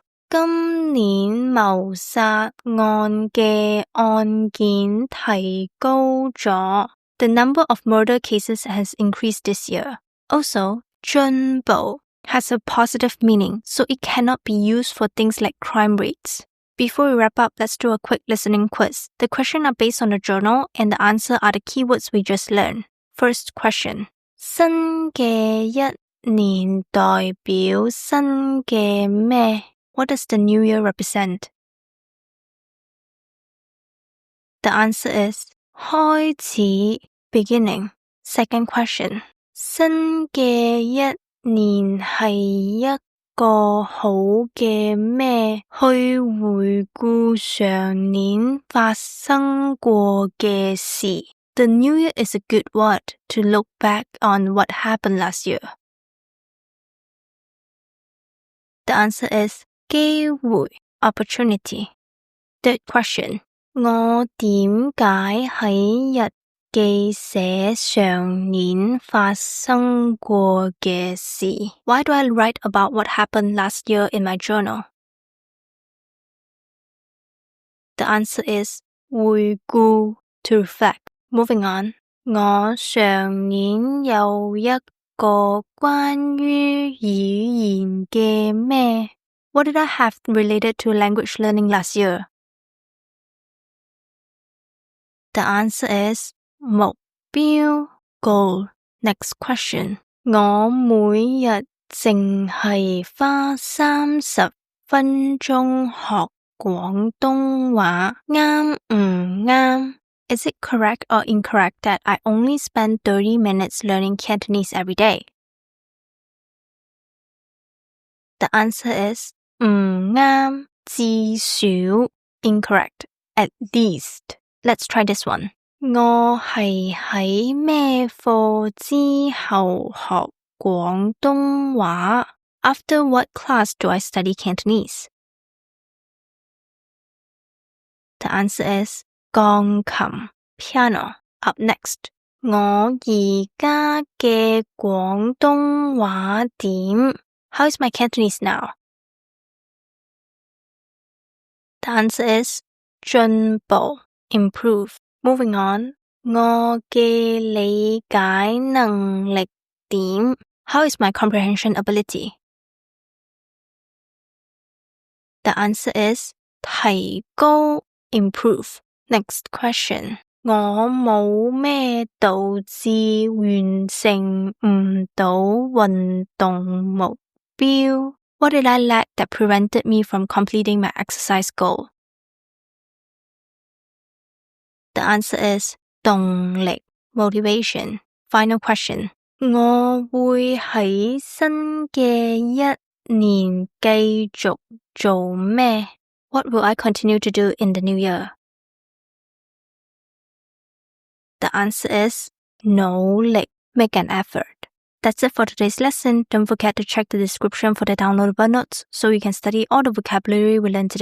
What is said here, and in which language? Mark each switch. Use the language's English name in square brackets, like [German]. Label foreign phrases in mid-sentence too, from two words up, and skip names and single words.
[Cantonese] 今年謀殺案嘅案件提高咗. [English] The number of murder cases has increased this year. Also, 進步 has a positive meaning, so it cannot be used for things like crime rates. Before we wrap up, let's do a quick listening quiz. The questions are based on the journal, and the answer are the keywords we just learned. First question. [Cantonese] 新嘅一年代表新嘅咩? [English] What does the new year represent? The answer is 開始 beginning. Second question. [Cantonese] 新嘅一年係一個好嘅咩？去回顧上年發生過嘅事. [English] The new year is a good word to look back on what happened last year. The answer is 機會 opportunity. Third question. [Cantonese] 我點解喺日記寫上年發生過嘅事? [English] Why do I write about what happened last year in my journal? The answer is 回顧 to reflect. Moving on. [Cantonese] 我上年有一個關於語言嘅咩? [English] What did I have related to language learning last year? The answer is 目標 goal. Next question. [Cantonese] 我每日淨係花30分鐘學廣東話，啱唔啱? [English] Is it correct or incorrect that I only spend 30 minutes learning Cantonese every day? The answer is [Cantonese] 唔啱，至少 [English] incorrect, at least. Let's try this one. [Cantonese] 我係喺咩課之後學廣東話? [English] After what class do I study Cantonese? The answer is 鋼琴 piano. Up next. [Cantonese] 我而家嘅廣東話點? [English] How is my Cantonese now? The answer is 進步 improve. Moving on. [Cantonese] 我嘅理解能力點? [English] How is my comprehension ability? The answer is 提高 improve. Next question. [Cantonese] 我冇咩導致完成唔到運動目標? [English] What did I lack that prevented me from completing my exercise goal? The answer is 動力 motivation. Final question. [Cantonese] 我會喺新嘅一年繼續做咩? [English] What will I continue to do in the new year? The answer is 努力 make an effort. That's it for today's lesson. Don't forget to check the description for the downloadable notes so you can study all the vocabulary we learned today.